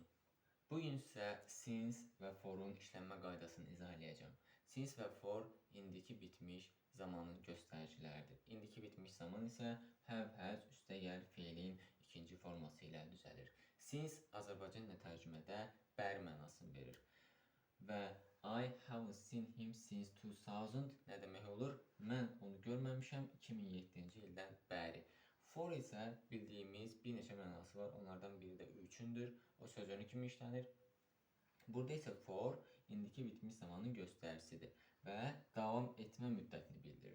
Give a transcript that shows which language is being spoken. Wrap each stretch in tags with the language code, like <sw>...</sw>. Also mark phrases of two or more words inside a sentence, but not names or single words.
<az>Bugün sizə since və for'un işlənmə qaydasını izah edəcəm. Since və for indiki bitmiş zamanın göstəriciləridir. İndiki bitmiş zaman isə</az> <en>have, has</en> <az>üstəgəl feilin ikinci forması ilə düzəlir. Since Azərbaycanca tərcümədə bəri mənasını verir. Və</az> <en>I haven't seen him since 2000</en> <az>nə demək olur? Mən onu görməmişəm 2007-ci ildən bəri. For isə bildiyimiz bir neçə mənası var. Onlardan biri də üçündür. O sözünü kimi işlənir. Burada isə for indiki bitmiş zamanın göstəricisidir və davam etmə müddətini bildirir.</az>